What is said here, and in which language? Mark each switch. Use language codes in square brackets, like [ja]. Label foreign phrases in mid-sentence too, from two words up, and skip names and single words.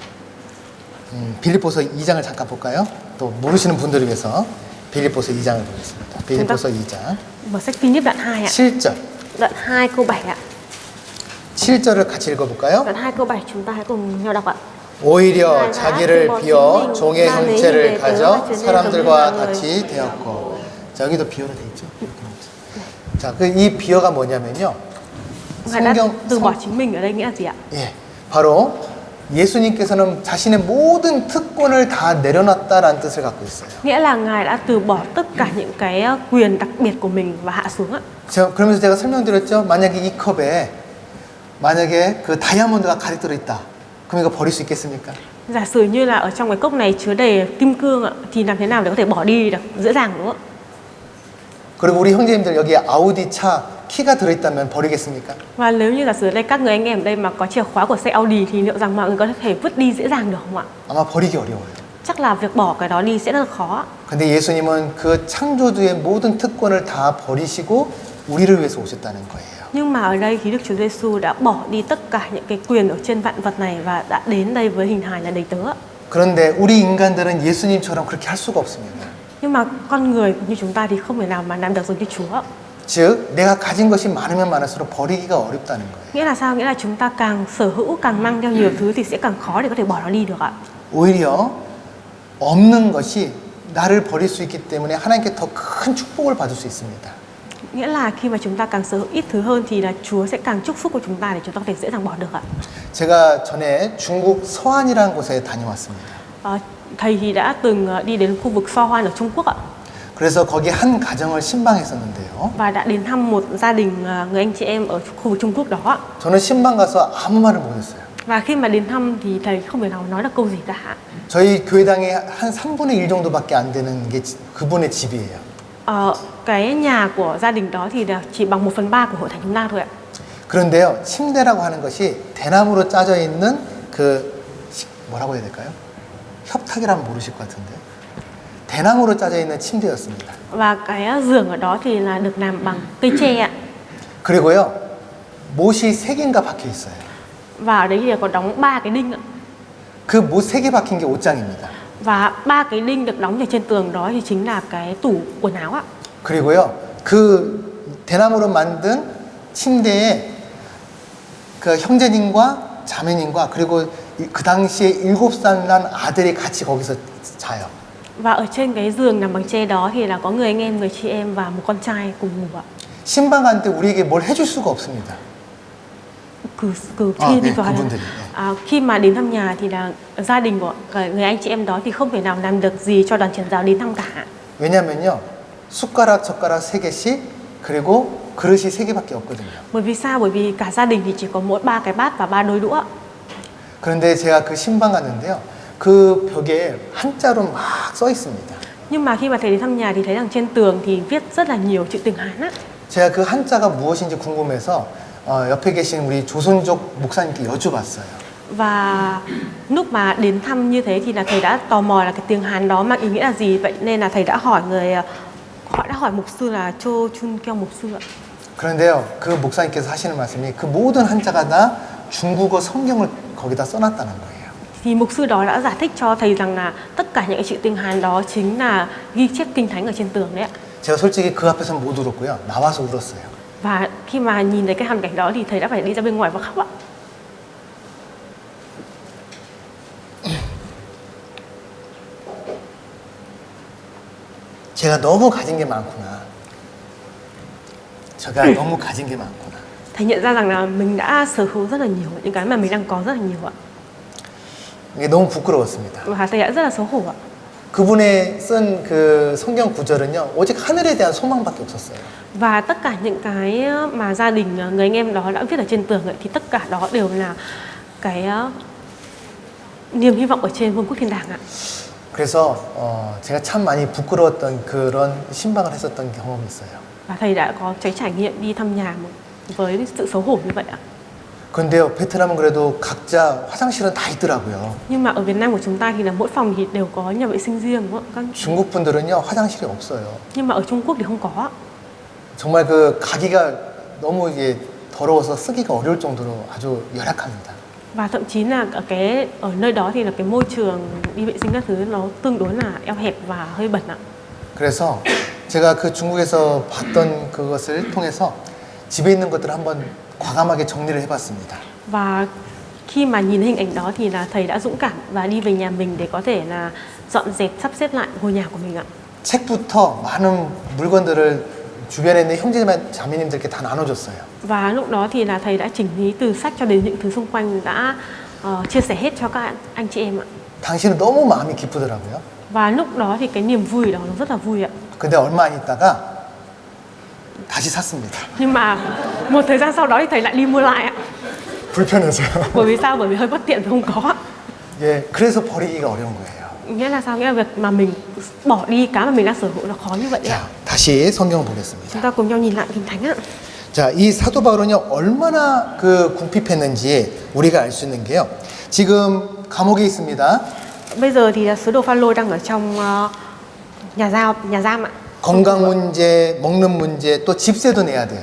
[ko] 빌립보서 2장을 잠깐 볼까요? 또 모르시는 분들을 위해서 빌립보서 2장을 보겠습니다. 빌립보서 2장 [vi] mở sách Philip đoạn 2 ạ. [ko] 7절. [vi] Đoạn 2 câu 7 ạ. [ko] 7절을 같이 읽어볼까요? [vi] Đoạn 2 câu 7 chúng ta hãy cùng nhau đọc ạ. [ko] 오히려 자기를 비워 종의 형체를 가져 사람들과 같이 되었고. 자, 여기도 비어로 돼 있죠? 자, 이 비어가 뭐냐면요. [vi] Ngài đã từ bỏ chính mình ở đây nghĩa là gì ạ? [ko] 예, 바로 예수님께서는 자신의 모든 특권을 다 내려놨다라는 뜻을 갖고 있어요. [vi] Nghĩa là Ngài đã từ bỏ tất cả những cái quyền đặc biệt của mình và hạ xuống ạ. [ko] 그러면서 제가 설명드렸죠. 만약에 이 컵에 만약에 그 다이아몬드가 가득 들어있다. 그럼 이거 버릴 수 있겠습니까? [vi] Giả sử như là ở trong cái cốc này chứa đầy kim cương ạ, thì làm thế nào để có thể bỏ đi được dễ dàng đúng không ạ? [ko] 그리고 우리 형제님들 여기에 아우디 차 키가 들어있다면 버리겠습니까? [vi] Và nếu như giả sử đây các người anh em ở đây mà có chìa khóa của xe Audi thì liệu rằng mọi người có thể vứt đi dễ dàng được không ạ? [ko] 아마 버리기 어려워요. [vi] Chắc là việc bỏ cái đó đi sẽ rất là khó. [ko] 근데 예수님은 그 창조주의 모든 특권을 다 버리시고 우리를 위해서 오셨다는 거예요. [vi] Nhưng mà ở đây thì Đức Chúa Giêsu đã bỏ đi tất cả những cái quyền ở trên vạn vật này và đã đến đây với hình hài là đầy tớ. [ko] 그런데 우리 인간들은 예수님처럼 그렇게 할 수가 없습니다. [vi] Nhưng mà con người như chúng ta thì không thể nào mà làm được giống như Chúa. [ko] 즉 내가 가진 것이 많으면 많을수록 버리기가 어렵다는 거예요. [vi] Nghĩa là sao? Nghĩa là chúng ta càng sở hữu, càng mang theo nhiều thứ thì sẽ càng khó để có thể bỏ nó đi được ạ. [ko] 오히려 없는 것이 나를 버릴 수 있기 때문에 하나님께 더 큰 축복을 받을 수 있습니다. [vi] Nghĩa là khi mà chúng ta càng sở hữu ít thứ hơn thì là Chúa sẽ càng chúc phúc của chúng ta để chúng ta có thể dễ dàng bỏ được ạ. [ko] 제가 전에 중국 서안이라는 곳에 다녀왔습니다. [vi] Thầy thì đã từng đi đến khu vực So Hoan ở Trung Quốc ạ. [ko] 그래서 거기 한 가정을 신방했었는데요. [vi] Và đã đến thăm một gia đình người anh chị em ở khu vực Trung Quốc đó ạ. [ko] 저는 신방 가서 아무 말을 못했어요. [vi] Và khi mà đến thăm thì thầy không thể nào nói được câu gì cả. [ko] 저희 교회당에 한 3분의 1 정도밖에 안 되는 게 그분의 집이에요. [vi] Cái nhà của gia đình đó thì là chỉ bằng 1/3 của hội thánh chúng ta thôi ạ. [ko] 그런데요, 침대라고 하는 것이 대나무로 짜져 있는 그 뭐라고 해야 될까요? 협탁이라면 모르실 것 같은데 대나무로 짜져 있는 침대였습니다. [vi] Và cái giường ở đó thì là được làm bằng cây tre ạ. [ko] 그리고요, 못이 3개인가 박혀 있어요. [vi] Và ở đấy thì có đóng 3 cái đinh ạ. [ko] 그 못 3개 박힌 게 옷장입니다. [vi] Và 3 cái đinh được đóng ở trên tường đó thì chính là cái tủ quần áo ạ. [ko] 그리고요, 그 대나무로 만든 침대에 그 형제님과 자매님과 그리고 그 당시에 7살 난 아들이 같이 거기서 자요. [vi] Và ở trên cái giường nằm bằng tre đó thì là có người anh em, người chị em và một con trai cùng ngủ ạ. [ko] 신방 갈 때 우리에게 뭘 해줄 수가 없습니다. [vi] Khi mà đến thăm nhà thì là gia đình của người anh chị em đó thì không thể nào làm được gì cho đoàn truyền giáo đến thăm cả. [ko] 왜냐면요, 숟가락, 젓가락 3개씩 그리고 그릇이 3개밖에 없거든요. [vi] Bởi vì sao? Bởi vì cả gia đình thì chỉ có mỗi 3 cái bát và 3 đôi đũa. [ko] 그런데 제가 그 신방 갔는데요, 그 벽에 한자로 막 써 있습니다. [vi] Nhưng mà khi mà thầy đến thăm nhà thì thấy rằng trên tường thì viết rất là nhiều chữ tiếng Hán á. [ko] 제가 그 한자가 무엇인지 궁금해서 옆에 계신 우리 조선족 목사님께 여쭤봤어요. [vi] Và lúc mà đến thăm như thế thì là thầy đã tò mò là cái tiếng Hán đó mang ý nghĩa là gì, vậy nên là thầy đã hỏi họ đã hỏi mục sư là Cho Chun Kyung mục sư ạ. [ko] 그런데요, 그 목사님께서 하시는 말씀이 그 모든 한자가 다 중국어 성경을 거기다 써놨다는 거예요. [vi] Thì mục sư đó đã giải thích cho thầy rằng là tất cả những cái chữ tiếng Hán đó chính là ghi chép kinh thánh ở trên tường đấy ạ. [ko] 제가 솔직히 그 앞에서 못 울었고요, 나와서 울었어요. [vi] Và khi mà nhìn thấy cái hoàn cảnh đó thì thầy đã phải đi ra bên ngoài và khóc ạ. [ko] 제가 너무 가진 게 많구나. 제가 너무 가진 게 많구나. [vi] Thầy nhận ra rằng là mình đã sở hữu rất là nhiều những cái mà mình đang có rất là nhiều ạ. [ko] 이게 너무 부끄러웠습니다. [vi] Và thầy đã rất là xấu hổ ạ. [ko] 그분의 쓴 그 성경 구절은요, 오직 하늘에 대한 소망밖에 없었어요. [vi] Và tất cả những cái mà gia đình người anh em đó đã viết ở trên tường ấy, thì tất cả đó đều là cái niềm hy vọng ở trên vương quốc thiên đàng ạ. [ko] 그래서 제가 참 많이 부끄러웠던 그런 신방을 했었던 경험이 있어요. [vi] Và thầy đã có cái trải nghiệm đi thăm nhà với sự xấu hổ như vậy ạ. [ko] 근데요, 베트남은 그래도 각자 화장실은 다 있더라고요. [vi] Nhưng mà ở Việt Nam của chúng ta thì là mỗi phòng thì đều có nhà vệ sinh riêng đúng không ạ? [ko] 중국 분들은요, 화장실이 없어요. [vi] Nhưng mà ở Trung Quốc thì không có. [ko] 정말 그 가기가 너무 이게 더러워서 쓰기가 어려울 정도로 아주 열악합니다. [vi] Và thậm chí là ở nơi đó thì là cái môi trường đi vệ sinh các thứ nó tương đối là eo hẹp và hơi bẩn ạ. [ko] 그래서 제가 그 중국에서 봤던 그것을 통해서 집에 있는 것들을 한번 과감하게 정리를 해봤습니다. [vi] Và khi mà nhìn hình ảnh đó thì là thầy đã dũng cảm và đi về nhà mình để có thể là dọn dẹp sắp xếp lại ngôi nhà của mình ạ. [ko] 책부터 많은 물건들을 주변에 있는 형제자매님들께 다 나눠줬어요. [vi] Và lúc đó thì là thầy đã chỉnh lý từ sách cho đến những thứ xung quanh, đã chia sẻ hết cho các anh chị em ạ. [ko] 당신은 너무 마음이 기쁘더라고요. [vi] Và lúc đó thì cái niềm vui đó nó rất là vui ạ. [ko] 근데 얼마 안 있다가 다시 샀습니다. [vi] Nhưng mà một thời gian sau đó thì thầy lại đi mua lại ạ. [ko] 불편해서요. [vi] Bởi vì sao? Bởi vì hơi bất tiện và không có ạ. [ko] 예, 그래서 버리기가 어려운 거예요. [vi] Nghĩa là sao? Nghĩa là việc mà mình bỏ đi cái mà mình đang sở hữu là khó như vậy ạ. [ko] 자, 다시 성경을 보겠습니다. [vi] Chúng ta cùng nhau nhìn lại Kinh Thánh ạ. [ko] 자, 이 사도 바울은요, 얼마나 그 궁핍했는지 우리가 알 수 있는 게요. 지금 감옥에 있습니다. [vi] Bây giờ thì sứ đồ Phaolô đang ở trong nhà giam ạ. [ko] 건강 문제, 먹는 문제, 또 집세도 내야 돼요.